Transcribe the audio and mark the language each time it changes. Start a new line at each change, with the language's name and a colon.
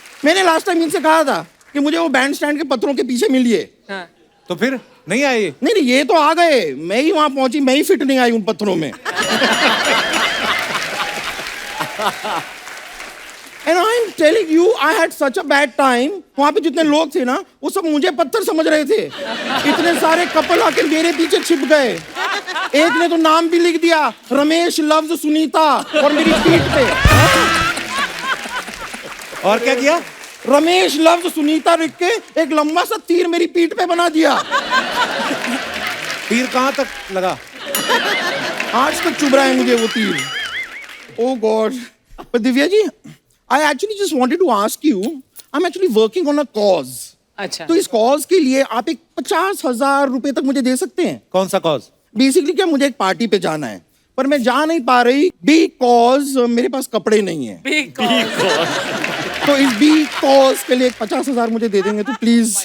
Hindi: मैंने last time इनसे कहा था कि मुझे वो बैंड स्टैंड के पत्थरों के पीछे मिलिए। तो फिर नहीं आए ये? नहीं ये तो आ गए, मैं ही वहां पहुंची, मैं ही फिट नहीं आई उन पत्थरों में।
English: And I'm telling you, I had such a bad time.
Hindi: वहां पे जितने लोग थे ना, वो सब मुझे पत्थर समझ रहे थे। इतने सारे कपल आकर मेरे पीछे छिप गए। एक ने तो नाम भी लिख दिया, रमेश लव्स सुनीता, और मेरी पीठ पे। और क्या किया? रमेश लव्स सुनीता लिख के एक लंबा सा तीर मेरी पीठ पे बना दिया। तीर कहाँ तक लगा? आज तक चुभ रहा है मुझे वो तीर.
English: Oh God. But Divya ji, I actually just wanted to ask you, I'm actually working on a cause.
Hindi: अच्छा. तो इस कॉज के लिए आप एक 50,000 रुपए तक मुझे दे सकते हैं? कौन सा कॉज? बेसिकली क्या, मुझे एक पार्टी पे जाना है पर मैं जा नहीं पा रही बिकॉज मेरे पास कपड़े नहीं है. तो इस बी कॉज के लिए 50,000 मुझे दे देंगे तो प्लीज.